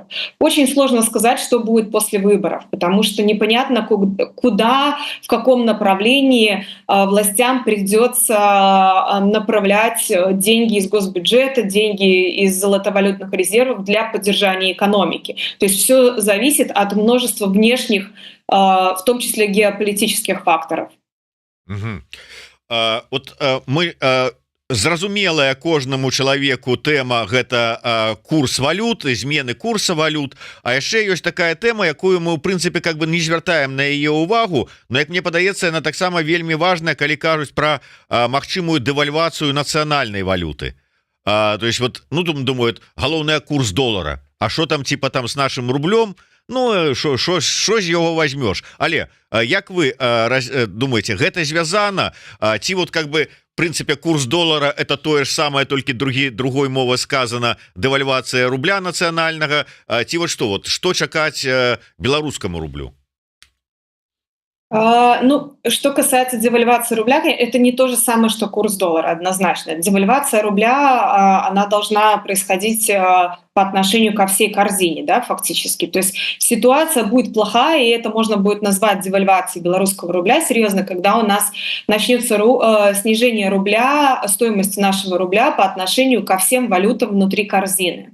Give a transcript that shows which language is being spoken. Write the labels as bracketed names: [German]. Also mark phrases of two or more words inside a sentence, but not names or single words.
[Russian] Очень сложно сказать, что будет после выборов, потому что непонятно, куда, в каком направлении властям придется направлять деньги из госбюджета, деньги из золотовалютных резервов для поддержания экономики. То есть все зависит от множества внешних, в том числе геополитических факторов. Мгм. [Belarusian] Вот мы зразумелая кожнаму чалавеку тэма гэта курс валют, змены курса валют. А яшчэ ёсць такая тэма, якую мы ў прынцыпе [Russian] как бы [Belarusian] не звяртаем на яе ўвагу, но як мне падаецца, яна таксама вельмі важная, калі кажуць пра магчымую дэвальвацыю нацыянальнай валюты. [Russian] То есть вот, ну думают, [Belarusian] галоўны курс долара, [Russian] а что там типа там с нашим рублем, [Belarusian] ну що з яго возьмешь. Але як вы думаете, гэта звязана ці [Russian] вот как бы в принципе курс долара это тое ж самое, только другой мова сказано, [Belarusian] дэвальвацыя рубля нацыянальнага, ці [Russian] вот что [Belarusian] чакаць беларускаму рублю? [Russian] Ну, что касается девальвации рубля, это не то же самое, что курс доллара, однозначно. Девальвация рубля, она должна происходить по отношению ко всей корзине, да, фактически. То есть ситуация будет плохая, и это можно будет назвать девальвацией белорусского рубля, серьезно, когда у нас начнется снижение рубля, стоимости нашего рубля по отношению ко всем валютам внутри корзины.